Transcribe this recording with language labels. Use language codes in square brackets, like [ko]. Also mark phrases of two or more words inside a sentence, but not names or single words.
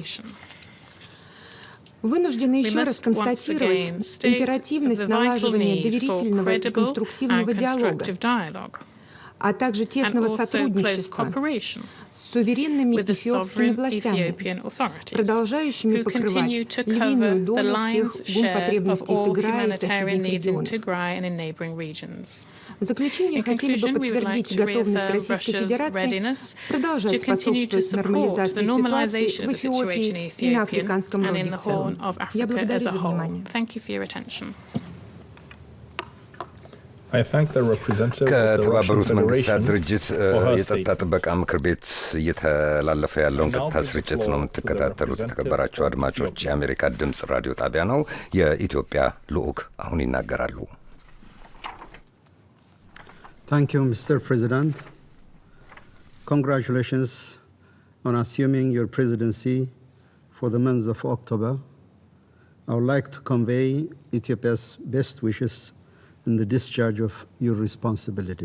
[ru] Вынуждены еще раз констатировать императивность налаживания доверительного и конструктивного диалога, а также тесного сотрудничества с суверенными эфиопскими властями, продолжающими покрывать львиную долю всех гумпотребностей Тиграя и соседних регионов. В заключение хотели бы подтвердить готовность Российской Федерации продолжать способствовать нормализации ситуации в Эфиопии и на Африканском роге в целом. Я благодарю за внимание. [am] ከተባበሩት መንግስታት ድርጅት የጸጥታ ጥበቃ ምክር ቤት እየተላለፈ ያለውን ቀጥታ ስርጭት ነው የምትከታተሉት። የተከበራችሁ አድማጮች፣ የአሜሪካ ድምፅ ራዲዮ ጣቢያ ነው። የኢትዮጵያ ልዑክ አሁን ይናገራሉ። [en] Thank you, Mr. President. Congratulations on assuming your presidency for the month of October. I would like to convey Ethiopia's best wishes in the discharge of your responsibilities.